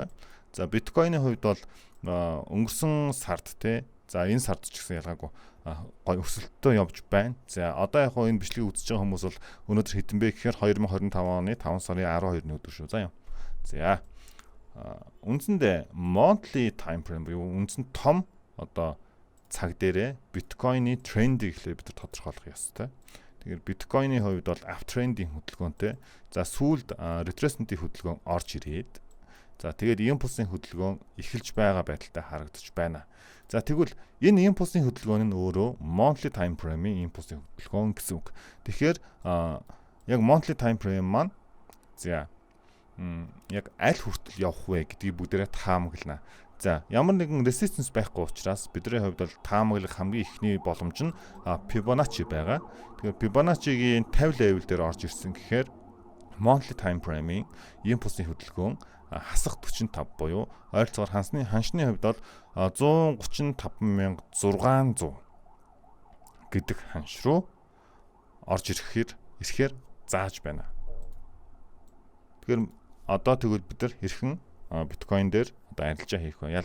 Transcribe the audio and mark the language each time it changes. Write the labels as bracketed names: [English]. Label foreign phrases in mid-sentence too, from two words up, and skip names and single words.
[Mongolian] За, биткойны хувьд бол өнгөрсөн сард те. За, энэ сард ч гэсэн ялгаагүй гой өсөлттэй явж байна. За одоо яг хоо энэ бичлэгийг үзэж байгаа хүмүүс бол өнөөдөр хэдэн бэ гэхээр 2025 оны 5 сарын 12-ны өдөр шүү. За. За. Үндсэндээ [English] monthly time frame [Mongolian] буюу үндсэнд том одоо цаг дээрээ биткойны трендийг ихлээр бид тодорхойлох ёстой. Тэгэхээр биткойны хувьд бол uptrend-ийн хөдөлгөөнтэй. За сүүлд retracement-ийн хөдөлгөөн орж ирээд. За тэгээд импульсын хөдөлгөөн эхэлж байгаа байдалтай харагдаж байна. За тэгвэл энэ импульсын хөдөлгөөн нь өөрөө [English] monthly time frame- [Mongolian] ийн импульсын хөдөлгөөн гэсэн үг. Тэгэхээр яг [English] monthly time frame [Mongolian] маань за яг аль хүртэл явах вэ гэдгийг бүгдээрээ таамаглана. За ямар нэгэн resistance байхгүй учраас бидний хувьд бол таамаглах хамгийн ихний боломж нь Fibonacci байгаа. Тэгэхээр Fibonacci-гийн 50 level дээр орж ирсэн гэхээр [English] monthly time frame- [Mongolian] ийн импульсын хөдөлгөөн хасах 45 буюу ойролцоогоор ханшны хувьд бол 135,600 гэдэг ханш руу орж ирэхээр зааж байна. Тэгэхээр одоо тэгвэл бид нар хэрхэн биткойн дээр одоо арилжаа хийх вэ?